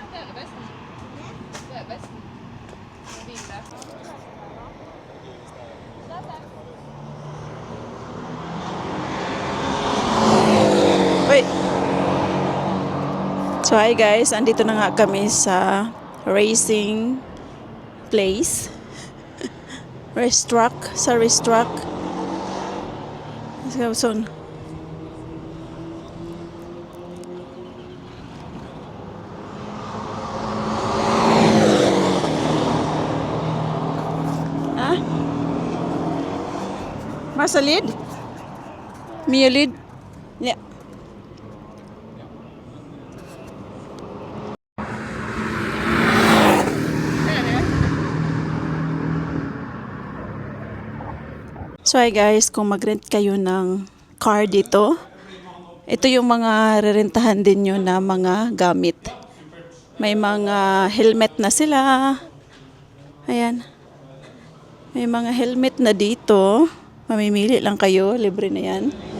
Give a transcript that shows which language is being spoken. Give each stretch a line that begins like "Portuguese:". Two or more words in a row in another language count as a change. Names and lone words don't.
Swedish: Det är det bästa. Det är bäst. Jag vill läsa.
English: Wait. So, hi guys.
Filipino: Andito na nga kami sa racing place. Racetrack. Sa racetrack.
English: Let's go soon. Ha? Masa lead? Mia lead? Yeah. So hi guys,
Filipino: kung mag-rent kayo ng car dito, ito yung mga rerentahan din nyo na mga gamit. May mga helmet na sila. Ayan. May mga helmet na dito. Mamimili lang kayo, libre na yan.